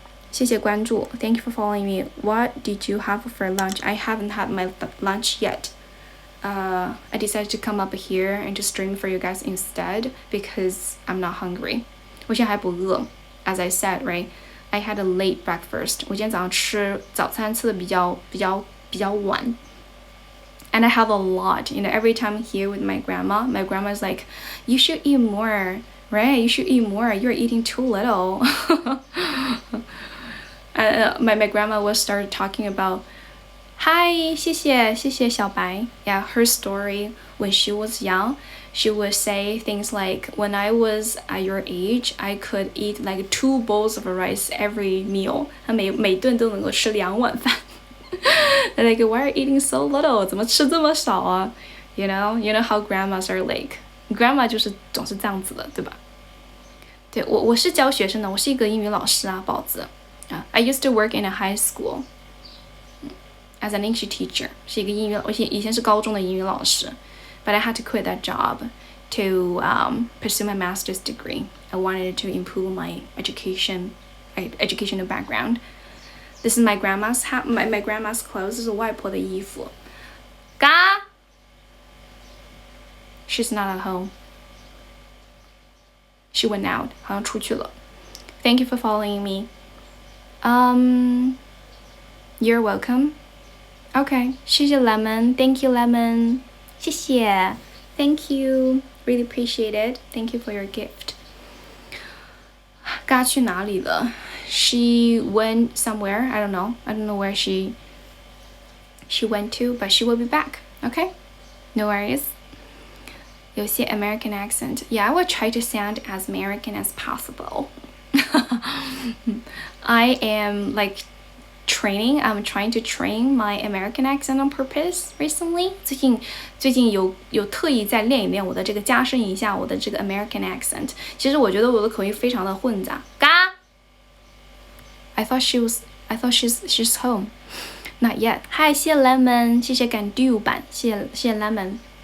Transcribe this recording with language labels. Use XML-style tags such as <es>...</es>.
<zh>谢谢关注</zh> <en>Thank you for following me. What did you have for lunch? I haven't had my lunch yet. I decided to come up here and to stream for you guys instead because I'm not hungry.</en> <zh>我现在还不饿</zh> <en>As I said, right? I had a late breakfast.</en> <zh>我今天早上吃早餐吃的比较晚。</zh> <en>And I have a lot, every time I'm here with my grandma's like, you should eat more, right? You should eat more. You're eating too little. My grandma will start talking about, hi, 谢谢小白. Yeah, her story when she was young, she would say things like, when I was at your age, I could eat like 2 bowls of rice every meal.</en> <zh>她每顿都能够吃2碗饭。</zh> <en>They're like, why are you eating so little?</en> <zh>怎么吃这么少啊</zh> <en>You know how grandmas are like.</en> <zh>Grandma 就是总是这样子的，对吧？对，我是教学生的，我是一个英语老师啊，宝子。</zh> <en>I used to work in a high school as an English teacher.</en> <zh>是一个我以前是高中的英语老师。</zh> <en>But I had to quit that job to pursue my master's degree. I wanted to improve my educational background. This is my grandma's my grandma's clothes.</en> <zh>这是外婆的衣服。嘎</zh> <en>She's not at home. She went out.</en> <zh>好像出去了。</zh> <en>Thank you for following me. You're welcome. Okay. 谢谢 Lemon. Thank you, Lemon. 谢谢。Thank you. Really appreciate it. Thank you for your gift.</en> <zh>嘎去哪里了？</zh> <en>She went somewhere. I don't know where she went to, but she will be back. Okay? No worries. 有些 American accent. Yeah, I will try to sound as American as possible. I am like I'm trying to train my American accent on purpose recently.</en> <zh>最近有特意在练一练我的这个加深一下我的这个 American accent. 其实我觉得我的口音非常的混杂。嘎</zh> <en>I thought she's home. Not yet.</en> <zh>Hi, 谢谢 Lemon. 谢谢感 do 版，谢谢 Lemon.</zh>